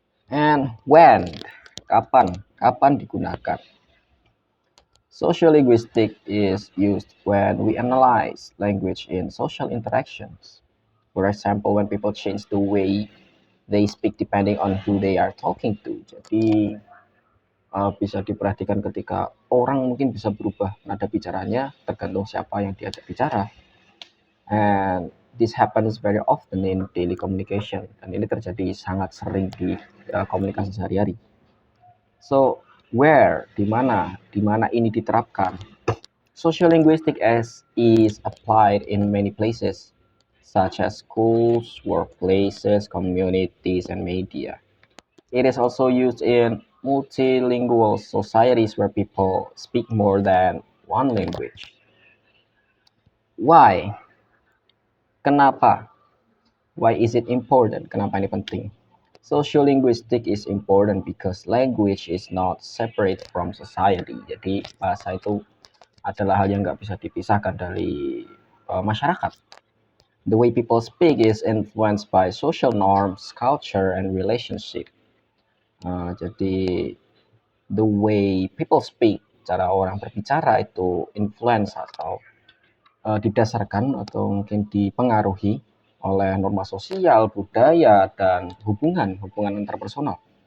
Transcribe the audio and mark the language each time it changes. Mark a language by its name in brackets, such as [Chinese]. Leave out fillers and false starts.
[English] And when, [Indonesian] kapan digunakan? [English] Sociolinguistics is used when we analyze language in social interactions. For example, when people change the way they speak depending on who they are talking to. [Indonesian] Jadi bisa diperhatikan ketika orang mungkin bisa berubah nada bicaranya tergantung siapa yang diajak bicara. [English] And this happens very often in daily communication. [Indonesian] Dan ini terjadi sangat sering di komunikasi sehari-hari. [English] So, where, [Indonesian] di mana ini diterapkan? [English] Sociolinguistics is applied in many places, such as schools, workplaces, communities, and media. It is also used in multilingual societies where people speak more than one language. Why? [Indonesian] Kenapa? [English] Why is it important? [Indonesian] Kenapa ini penting? [English] Sociolinguistics is important because language is not separate from society. [Indonesian] Jadi bahasa itu adalah hal yang nggak bisa dipisahkan dari masyarakat. [English] The way people speak is influenced by social norms, culture, and relationship. [Indonesian] Jadi [English] the way people speak, [Indonesian] cara orang berbicara itu influence atau didasarkan atau mungkin dipengaruhi oleh norma sosial, budaya, dan hubungan interpersonal.